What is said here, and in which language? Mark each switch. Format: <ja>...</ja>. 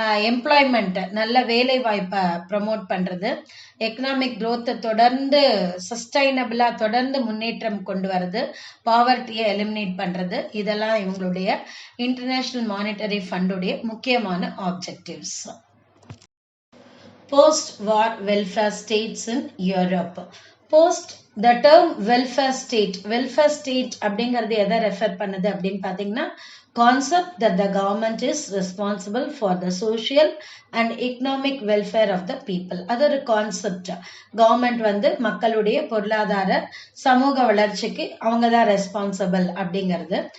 <ta>Employment, நல்ல வேலை வாய்ப்பை ப்ரமோட் பண்றது. எக்கனாமிக் growth தொடர்ந்து சஸ்டைனபிளா தொடர்ந்து முன்னேற்றம் கொண்டு வருது. பாவர்ட்டியை எலிமினேட் பண்றது. இதெல்லாம் இவங்களுடைய இன்டர்நேஷனல் மானிட்டரி ஃபண்டுடைய முக்கியமான objectives.</ta> <en>Post-war welfare states in Europe. The term welfare state</en> <ta>அப்படிங்கிறது எதை ரெஃபர் பண்ணுது அப்படின்னு பார்த்தீங்கன்னா,</ta> <en>concept that the government is responsible for the social and economic welfare of the people.</en> <ta>அது ஒரு கான்செப்ட். கவர்மெண்ட் மக்களுடைய பொருளாதார சமூக வளர்ச்சிக்கு அவங்க தான் ரெஸ்பான்சிபிள் அப்படிங்கிறது.</ta>